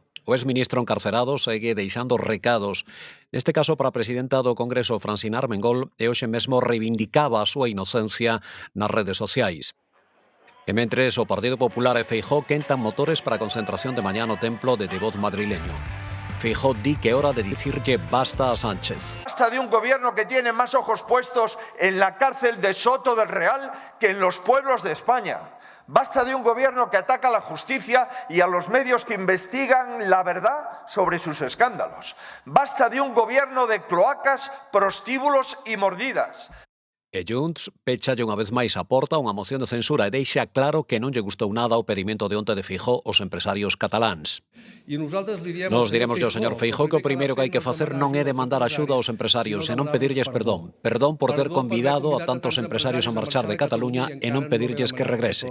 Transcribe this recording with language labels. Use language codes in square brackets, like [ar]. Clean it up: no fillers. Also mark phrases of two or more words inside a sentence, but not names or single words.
[gl] O exministro encarcerado segue deixando recados, neste caso para a presidenta do Congreso, Francina Armengol, e hoxe mesmo reivindicaba a súa inocencia nas redes sociais. E mentres, o Partido Popular e Feijóo quentan motores para a concentración de mañá no templo de Devoz madrileño. Feijóo di que é hora de dicirlle basta a Sánchez. [es] Basta de un gobierno que tiene más ojos puestos en la cárcel de Soto del Real que en los pueblos de España. Basta de un gobierno que ataca a la justicia y a los medios que investigan la verdad sobre sus escándalos. Basta de un gobierno de cloacas, prostíbulos y mordidas. [gl] E Junts pechalle unha vez máis a porta unha moción de censura e deixa claro que non lle gustou nada o pedimento de onte de Feijóo aos empresarios cataláns. Nos diremos ao señor Feijóo que o primeiro que hai que facer non é demandar axuda aos empresarios e non pedirlles perdón. Perdón por ter convidado a tantos empresarios a marchar de Cataluña e non pedirlles que regresen.